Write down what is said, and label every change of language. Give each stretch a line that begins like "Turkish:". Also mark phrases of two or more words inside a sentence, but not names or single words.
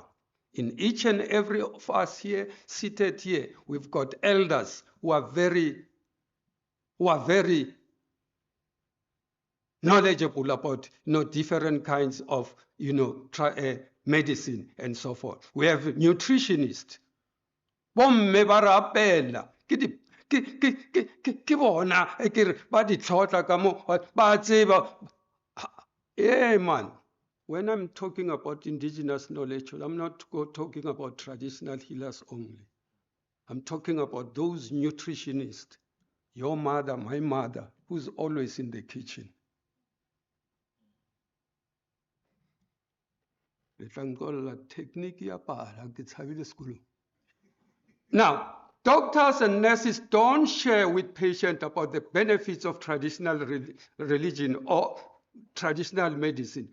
English: In each and every of us here, seated here, we've got elders who are very knowledgeable about different kinds of medicine and so forth. We have nutritionists.
Tswana: Bomme ba re apela ke bona ba di tlhotla ka mo ba tseba.
English: Yeah, man. When I'm talking about indigenous knowledge, I'm not talking about traditional healers only. I'm talking about those nutritionists, your mother, my mother, who's always in the kitchen. Now, doctors and nurses don't share with patients about the benefits of traditional religion or traditional medicine.